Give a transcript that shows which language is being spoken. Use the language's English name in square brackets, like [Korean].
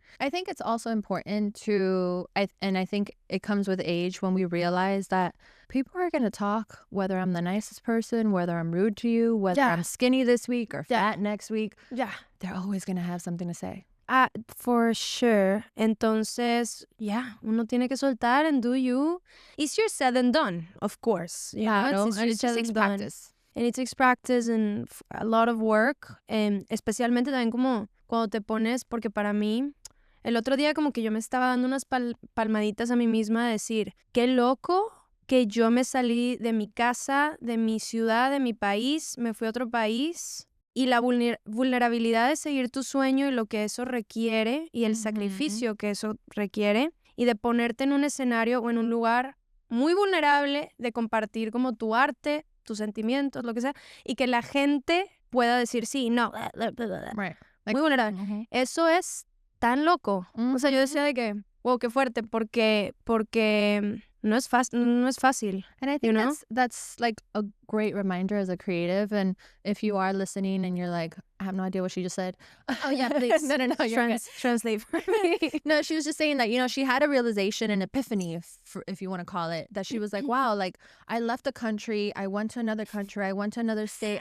[English] I think it's also important to, and I think it comes with age when we realize that people are going to talk, whether I'm the nicest person, whether I'm rude to you, whether I'm skinny this week or fat next week. Yeah. They're always going to have something to say. For sure. [Spanish] Entonces, uno tiene que soltar [English] and do you. Easier said than done, of course. Yeah, it's and it just takes practice. And it takes practice and a lot of work. [Spanish] Especialmente también como cuando te pones, porque para mí, el otro día como que yo me estaba dando unas palmaditas a mí misma de decir, qué loco que yo me salí de mi casa, de mi ciudad, de mi país, me fui a otro país. Y la vulnerabilidad de seguir tu sueño y lo que eso requiere y el sacrificio que eso requiere y de ponerte en un escenario o en un lugar muy vulnerable de compartir como tu arte, tus sentimientos, lo que sea, y que la gente pueda decir sí, no, [English] Right. Like, [Spanish] muy vulnerable. Eso es tan loco. O sea, yo decía de que, wow, qué fuerte, porque no es fácil. [English] And I think that's like a great reminder as a creative. And if you are listening and you're like, I have no idea what she just said. Oh yeah, please. No. Translate for me. No, she was just saying that, you know, she had a realization, an epiphany, if you want to call it, that she was like, wow, like I left the country, I went to another country, I went to another state.